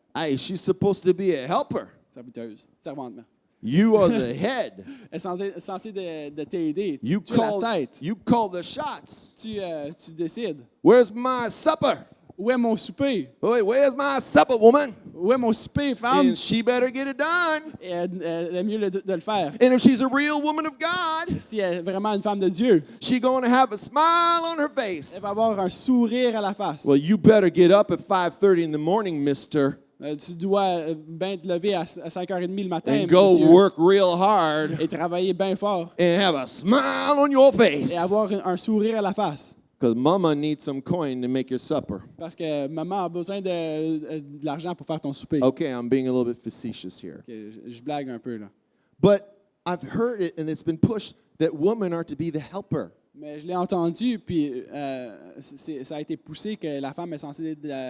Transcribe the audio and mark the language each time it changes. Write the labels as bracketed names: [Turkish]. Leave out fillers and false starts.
[English] Hey, she's supposed to be a helper. [French] serviteuse, servante, merci. [English] You are the head. [French] Elle est censée de t'aider. [English] You [French] Tu es la tête. [English] call the shots. [French] Tu décides. [English] Where's my supper? [French] où est mon souper? [English] Wait, where's my supper, woman? [French] Où est mon souper, femme? [English] And she better get it done. [French] Et elle est mieux de le faire. [English] And if she's a real woman of God, [French] Si elle est vraiment une femme de Dieu, [English] she's going to have a smile on her face. [French] elle va avoir un sourire à la face. [English] Well, you better get up at 5:30 in the morning, mister, [French] Tu dois bien te lever à 5h30 le matin, [English] and go [French] monsieur, [English] work real hard [French] et travailler bien fort [English] and have a smile on your face. [French] et avoir un sourire à la face. [English] Because mama needs some coin to make your supper. [French] Parce que maman a besoin de l'argent pour faire ton souper. [English] Okay, I'm being a little bit facetious here. [French] Ok, je blague un peu, là. [English] But I've heard it, and it's been pushed, that women are to be the helper. [French] Mais je l'ai entendu, puis ça a été poussé que la femme est censée être